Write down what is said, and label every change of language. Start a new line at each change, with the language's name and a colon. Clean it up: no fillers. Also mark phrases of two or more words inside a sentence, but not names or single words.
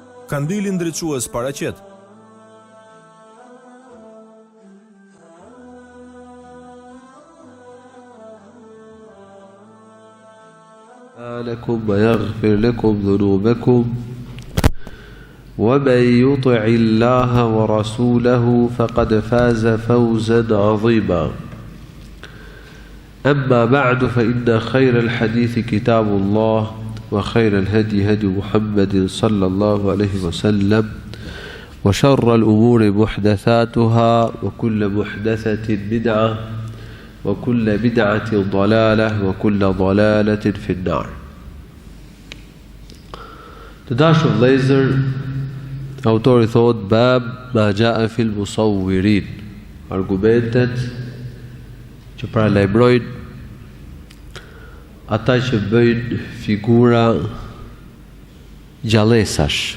Albanian: kandilin ndriçues paraqet.
Arabic: لكم ويغفر لكم ذنوبكم ومن يطع الله ورسوله فقد فاز فوزا عظيما أما بعد فإن خير الحديث كتاب الله وخير الهدي هدي محمد صلى الله عليه وسلم وشر الأمور محدثاتها وكل محدثة بدعة وكل بدعة ضلالة وكل ضلالة في النار.
Albanian: Të dashur vëllezër, autori thot
Arabic: باب ما جاء في المصورين,
Albanian: argumentet që paralajmërojnë ata që bëjnë figura gjallësash.